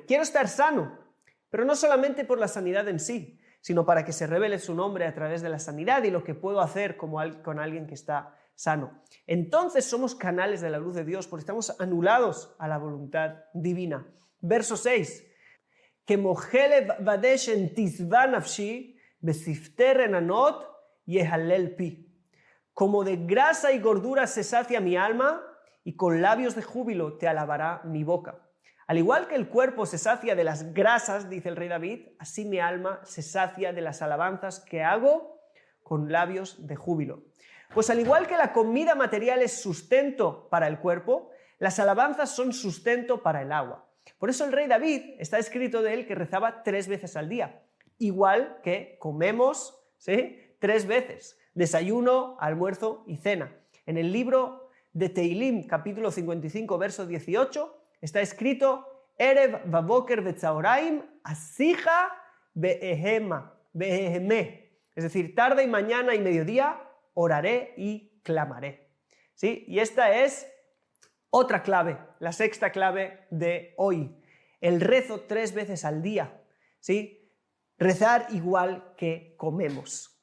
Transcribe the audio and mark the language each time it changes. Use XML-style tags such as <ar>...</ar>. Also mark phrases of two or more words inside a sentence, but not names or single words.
<es>Quiero estar sano, pero no solamente por la sanidad en sí, sino para que se revele su nombre a través de la sanidad y lo que puedo hacer con alguien que está sano. Entonces somos canales de la luz de Dios porque estamos anulados a la voluntad divina. Verso 6.</es> <he>כמו חלב ודשן תשבע נפשי ושפתי רננות יהלל פי.</he> <es>Como de grasa y gordura se sacia mi alma y con labios de júbilo te alabará mi boca. Al igual que el cuerpo se sacia de las grasas, dice el rey David, así mi alma se sacia de las alabanzas que hago con labios de júbilo. Pues al igual que la comida material es sustento para el cuerpo, las alabanzas son sustento para el agua. Por eso el rey David, está escrito de él que rezaba 3 veces al día, igual que comemos, ¿sí?, 3 veces, desayuno, almuerzo y cena. En el libro de Teilim, capítulo 55, verso 18, está escrito,</es> <he>ערב ובקר וצהרים אשיחה ואהמה.</he> <es>Es decir, tarde y mañana y mediodía oraré y clamaré. ¿Sí? Y esta es otra clave, la sexta clave de hoy. El rezo 3 veces al día. ¿Sí? Rezar igual que comemos.</es>